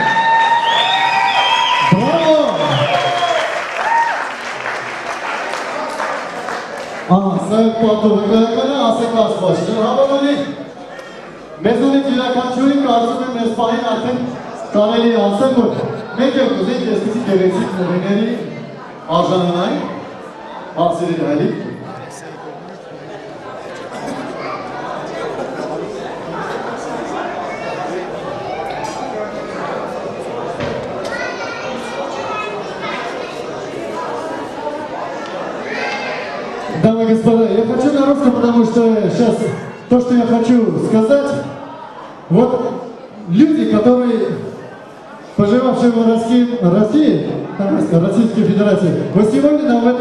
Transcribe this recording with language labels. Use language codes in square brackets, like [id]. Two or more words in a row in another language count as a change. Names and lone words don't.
[hy] Բրավո։ Ահա, սա էլ պատու վկայականը, ասեք ասված, շնորհավորանի։ Մեզանից յուրաքանչյուրին կարծում եմ այս պահին արդեն կարելի է ասել, որ մեկ էլ կուզենք այսպիսի գեղեցիկ նվերների արժանանային, ասիրել հայլիկ։ [ru] Дамы и господа, я хочу на русском, потому что сейчас то, что я хочу сказать, вот люди, которые, поживавшие в России, Российской Федерации, вот сегодня нам в этом